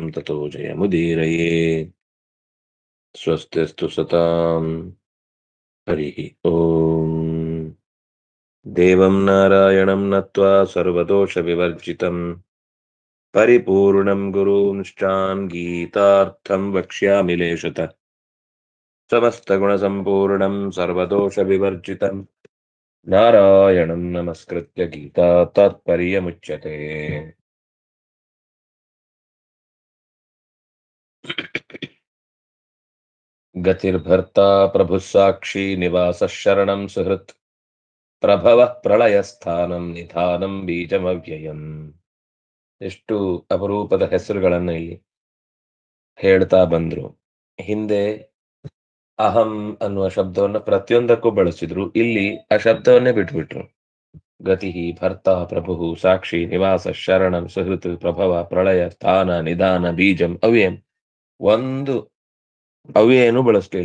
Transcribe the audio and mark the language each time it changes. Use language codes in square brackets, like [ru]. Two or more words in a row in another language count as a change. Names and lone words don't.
[sa] ततो जयमुदीरये स्वस्तिस्तु सतां हरिः ॐ देवं नारायणं नत्वा सर्वदोषविवर्जितं परिपूर्णं गुरूंश्चान् गीतार्थं वक्ष्यामि लेशतः समस्तगुणसम्पूर्णं सर्वदोषविवर्जितं नारायणं नमस्कृत्य गीता तात्पर्यमुच्यते। गतिर्भर्ता प्रभुः साक्षी निवासः शरणं सुहृत् प्रभवः ಪ್ರಳಯಸ್ಥಾನಂ ನಿಧಾನಂ ಬೀಜಮವ್ಯಯಂ. [kn] ಎಷ್ಟು ಅಪರೂಪದ ಹೆಸರುಗಳನ್ನು ಇಲ್ಲಿ ಹೇಳ್ತಾ ಬಂದ್ರು. ಹಿಂದೆ ಅಹಂ ಅನ್ನುವ ಶಬ್ದವನ್ನ ಪ್ರತಿಯೊಂದಕ್ಕೂ ಬಳಸಿದ್ರು, ಇಲ್ಲಿ ಆ ಶಬ್ದವನ್ನೇ ಬಿಟ್ಬಿಟ್ರು. [sa] ಗತಿ ಭರ್ತ ಪ್ರಭು ಸಾಕ್ಷಿ ನಿವಾಸ ಶರಣಂ ಸುಹೃತ್ ಪ್ರಭವ ಪ್ರಳಯ ಸ್ಥಾನ ನಿಧಾನ ಬೀಜಂ ಅವ್ಯಯಂ, [kn] ಒಂದು ಅವ್ಯಯನೂ ಬಳಸಲಿಲ್ಲ.